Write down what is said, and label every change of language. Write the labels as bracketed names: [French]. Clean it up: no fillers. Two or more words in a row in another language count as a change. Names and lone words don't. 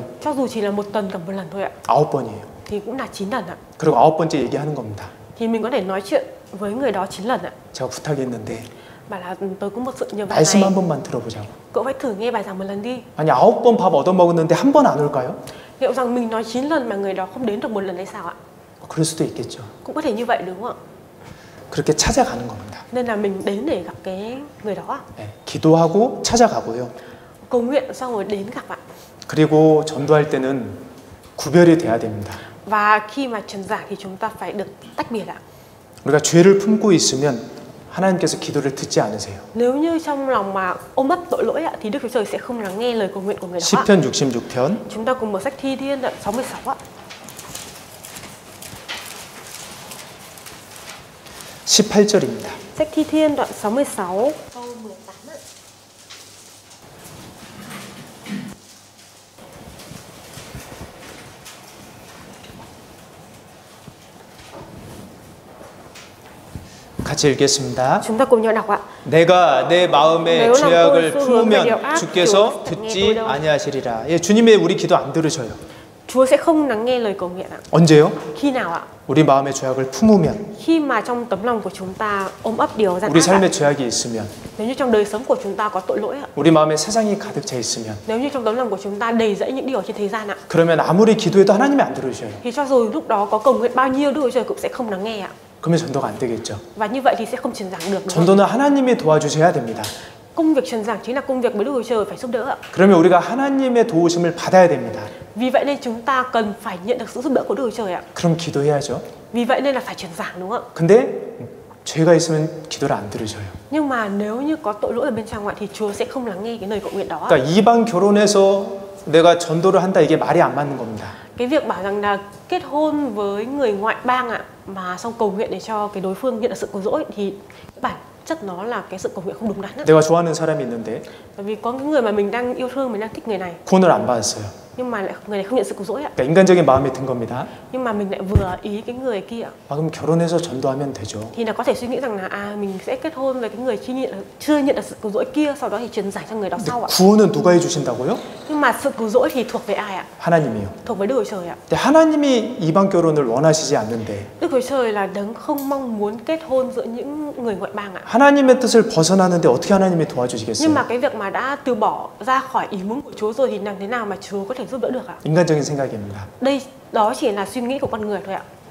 [Vietnamese] Cho dù chỉ là một tuần gặp một lần thôi ạ. [Korean] 9번이에요. [Vietnamese] Thì cũng là 9 lần ạ. [Korean] 그리고 9번째 얘기하는 겁니다. [Vietnamese] Thì mình có thể nói chuyện với người đó 9 lần ạ. [Korean] 제가 부탁했는데 [Vietnamese] Bảo là tôi có một sự nhờ vả [Korean] 말씀 [Vietnamese] này. [Korean] 한 번만 들어보자고. [Vietnamese] Cậu phải thử nghe bài giảng một lần đi. [Korean] 아니 9번 밥 얻어먹었는데 한 번 안 올까요? [Vietnamese] Liệu rằng mình nói 9 lần mà người đó không đến được một lần hay sao ạ? [Korean] 그럴 수도 있겠죠. [Vietnamese] Cũng có thể như vậy đúng không ạ? [Korean] 그렇게 찾아가는 겁니다. [Vietnamese] Nên là mình đến để gặp cái người đó. [Korean] 네, 기도하고 찾아가고요. [Vietnamese] Cầu nguyện xong rồi đến gặp ạ. [Korean] 그리고 전도할 때는 구별이 돼야 됩니다. [Vietnamese] Và khi mà truyền giảng thì chúng ta phải được tách biệt ạ. [Korean] 우리가 죄를 품고 있으면 하나님께서 기도를 듣지 않으세요. [Vietnamese] Nếu như trong lòng mà ôm ấp tội lỗi ạ, thì Đức Chúa Trời sẽ không lắng nghe lời cầu nguyện của người đó ạ. [Korean] 시편 66편 [Vietnamese] Chúng ta cùng mở sách Thi Thiên đoạn 66 ạ. [Korean] 18절입니다. [Vietnamese] Sách Thi Thiên đoạn 66 câu 18 ạ. [Korean] 같이 읽겠습니다. [Vietnamese] Chúng ta cùng nhau đọc ạ. [Korean] 내가 내 마음에 내가 죄악을 또 품으면 수고하며 주께서 악도 듣지 당해도록. 아니하시리라. 예, 주님의 우리 기도 안 들으셔요. [Vietnamese] Chúa sẽ không lắng nghe lời cầu nguyện ạ. [Korean] 언제요? [Vietnamese] Khi nào ạ? [Korean] 우리 마음에 죄악을 품으면, [Vietnamese] Khi mà trong tấm lòng của chúng ta ôm ấp điều gian [Korean] 우리 [Vietnamese] ác ạ. [Korean] 삶에 죄악이 있으면, [Vietnamese] Nếu như trong đời sống của chúng ta có tội lỗi ạ. [Korean] 우리 마음에 세상이 가득 차 있으면, [Vietnamese] Nếu như trong tấm lòng của chúng ta đầy dẫy những điều trên thế gian ạ. [Korean] 그러면 아무리 기도해도 하나님이 안 들으셔요. [Vietnamese] Thì cho dù lúc đó có cầu nguyện bao nhiêu Đức Chúa Trời cũng sẽ không lắng nghe ạ. [Korean] 그러면 전도가 안 되겠죠. [Vietnamese] Và như vậy thì sẽ không truyền giảng được. Đúng không? [Korean] 전도는 하나님이 도와주셔야 됩니다. [Vietnamese] Công việc truyền giảng chính là công việc mà Đức Chúa Trời phải giúp đỡ ạ. [Korean] 그러면 우리가 하나님의 도우심을 받아야 됩니다. [Vietnamese] Vì vậy nên chúng ta cần phải nhận được sự giúp đỡ của Đức Chúa Trời ạ. [Korean] 그럼 기도해야죠. [Vietnamese] Vì vậy nên là phải truyền giảng đúng không ạ? [Korean] 근데 죄가 있으면 기도를 안 들으셔요. [Vietnamese] Nhưng mà nếu như có tội lỗi ở bên trong ạ thì Chúa sẽ không lắng nghe cái lời cầu nguyện đó ạ. [Korean] 그러니까 이방 결혼해서 내가 전도를 한다 이게 말이 안 맞는 겁니다. [Vietnamese] Cái việc bảo rằng là kết hôn với người ngoại bang ạ mà xong cầu nguyện để cho cái đối phương nhận được sự cứu rỗi thì bản chất nó là cái sự cầu nguyện không đúng đắn ạ. [Korean] 내가 좋아하는 사람이 있는데 [Vietnamese] Bởi vì có cái người mà mình đang yêu thương, mình đang thích người này [Korean] 구원을 안 받았어요. [Vietnamese] nhưng mà lại người này không nhận sự cứu rỗi ạ. [Korean] 그러니까 인간적인 마음이 든 겁니다. [Vietnamese] Nhưng mà mình lại vừa ý cái người kia ạ. [Korean] 그럼 결혼해서 전도하면 되죠. [Vietnamese] Thì là có thể suy nghĩ rằng là mình sẽ kết hôn với cái người chưa nhận được sự cứu rỗi kia, sau đó thì truyền giải cho người đó sau ạ. [Korean] 구원은 누가 해주신다고요? [Vietnamese] Nhưng mà sự cứu rỗi thì thuộc về ai ạ? [Korean] 하나님이요. [Vietnamese] Thuộc với Đức Chúa Trời ạ. [Korean] 근데 하나님이 이방 결혼을 원하시지 않는데 [Vietnamese] Đức Chúa Trời là đấng không mong muốn kết hôn giữa những người ngoại bang ạ. [Korean] 하나님의 뜻을 벗어나는데 어떻게 하나님이 [Vietnamese] Nhưng [Korean] 도와주시겠어요? [Vietnamese] mà cái việc mà đã từ bỏ ra khỏi ý muốn của Chúa rồi thì làm thế nào mà Chúa có thể giúp đỡ được ạ? [Korean] 인간적인 생각입니다. [Vietnamese] Đây đó chỉ là suy nghĩ của con người thôi ạ.